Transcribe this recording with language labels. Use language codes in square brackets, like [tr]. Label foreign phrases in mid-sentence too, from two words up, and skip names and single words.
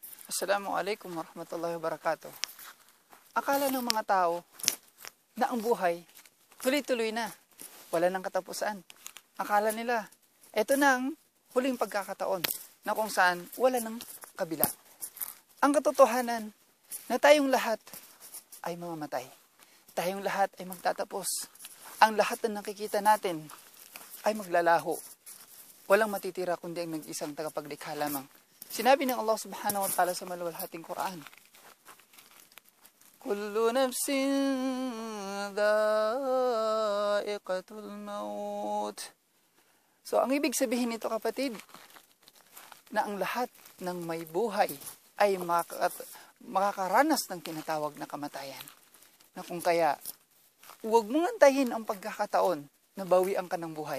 [ar] السلام عليكم ورحمة الله وبركاته. [tl] Akala ng mga tao na ang buhay tuloy-tuloy na, wala nang katapusan. Akala nila, eto na ang huling pagkakataon na kung saan wala nang kabila. Ang katotohanan na tayong lahat ay mamamatay. Tayong lahat ay magtatapos. Ang lahat na nakikita natin ay maglalaho. Walang matitira kundi ang nag-isang tagapaglikha lamang. Sinabi ng Allah [ar] سبحانه وتعالى [tl] sa maluwalhating Quran, [ar] كل نفس ذائقة الموت. [tl] So, ang ibig sabihin nito kapatid, na ang lahat ng may buhay ay makakaranas ng tinatawag na kamatayan. Na kung kaya, huwag mong antayin ang pagkakataon na bawian ka ng buhay.